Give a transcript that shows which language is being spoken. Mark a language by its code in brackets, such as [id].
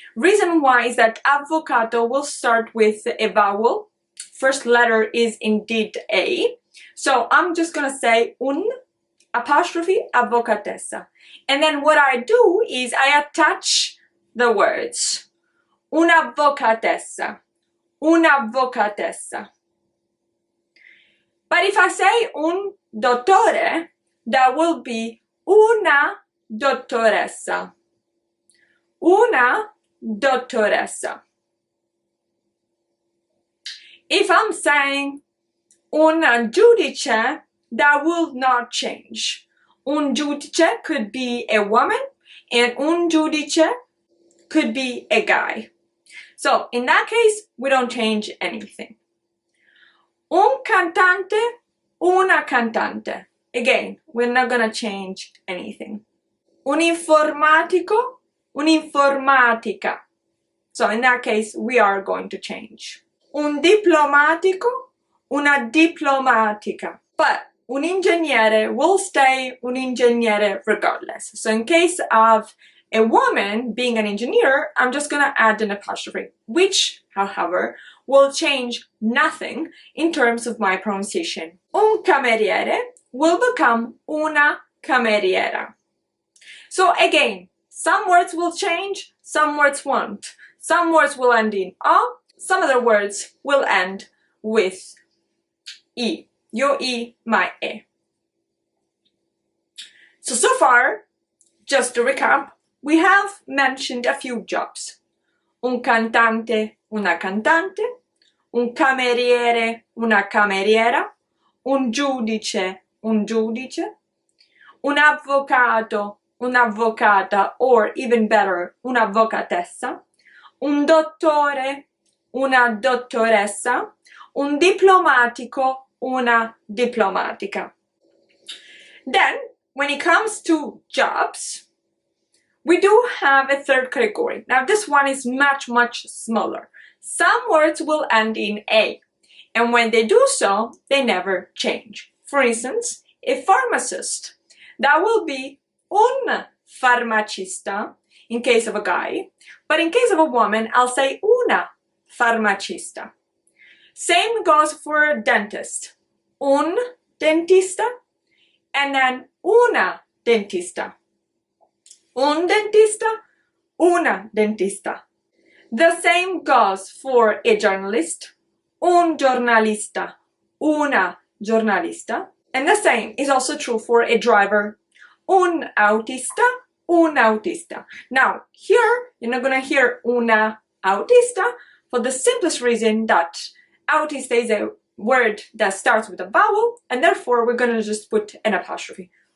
[en] Reason why is that avvocato will start with a vowel. First letter is indeed A. So I'm just gonna say un apostrophe avvocatessa. And then what I do is I attach the words. [it] Un'avvocatessa, un'avvocatessa. [en] But if I say [it] un dottore, [en] that will be [it] una dottoressa. Una dottoressa. [en] If I'm saying [it] un giudice, [en] that will not change. Un giudice could be a woman, and [it] un giudice [en] could be a guy. So in that case, we don't change anything. [it] Un cantante, una cantante. [en] Again, we're not gonna change anything. [it] un informatico, un'informatica. [en] So in that case, we are going to change. [it] Un diplomatico, una diplomatica. [en] But [it] un ingegnere [en] will stay un ingegnere regardless. So in case of a woman being an engineer, I'm just going to add an apostrophe, which, however, will change nothing in terms of my pronunciation. [it] Un cameriere [en] will become [it] una cameriera. [en] So again, some words will change, some words won't. Some words will end in a, some other words will end with I. Yo I, my e. So far, just to recap, we have mentioned a few jobs. [it] Un cantante, una cantante, un cameriere, una cameriera, un giudice, un giudice, un avvocato, un'avvocata, [en] or even better, [it] un'avvocatessa, un dottore, una dottoressa, un diplomatico, una diplomatica. [en] Then, when it comes to jobs, we do have a third category. Now, this one is much, much smaller. Some words will end in A, and when they do so, they never change. For instance, a pharmacist, that will be [it] un farmacista [en] in case of a guy, but in case of a woman, I'll say [it] una farmacista. [en] Same goes for a dentist. [it] Un dentista, [en] and then [it] una dentista. Un dentista, una dentista. [en] The same goes for a journalist. [it] Un giornalista, una giornalista. [en] And the same is also true for a driver. [it] Un autista, un autista. [en] Now, here, you're not going to hear [it] una autista [en] for the simplest reason that autista is a word that starts with a vowel, and therefore we're going to just put an apostrophe.